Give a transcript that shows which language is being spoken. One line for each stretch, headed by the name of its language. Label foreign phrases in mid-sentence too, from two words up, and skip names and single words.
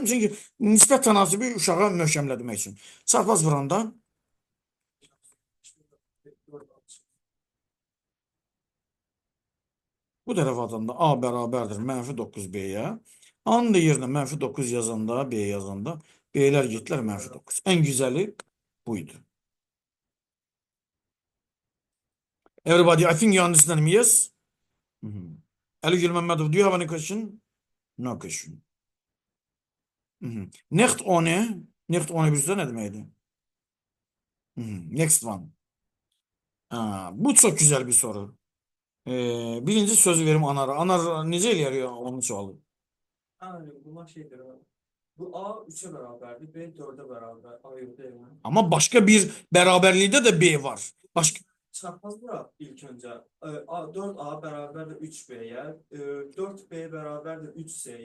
Azerbaijani: Çünki nisbət tənasibi uşağa möhkəmlətmək üçün. Çarpaz vuranda bu tərəf atanda A bərabərdir mənfi 9B'yə. A'nın da yerinə mənfi 9 yazanda, B yazanda B'lər getdilər mənfi 9.
Turkish: En güzeli buydu.
English: Everybody, I think you understand me, yes? Ali Gül Mehmetov, do you have any question? No question. Next one. Next one
Turkish: bir ne demeydi?
English: Next one.
Turkish: Bu çok güzel bir soru.
Azerbaijani: Birinci sözü verim Anar'a. Anar necə eləyər onun sualı?
Turkish: Yani bunlar şeydir abi. Bu A 3'e beraberdi, B 4'e beraber. Ayırdı yani. Ama başka bir beraberliğinde de B var. Başka Çarpaz bırak ilk önce. 4A beraber de 3B'ye, 4B beraber de 3S'ye.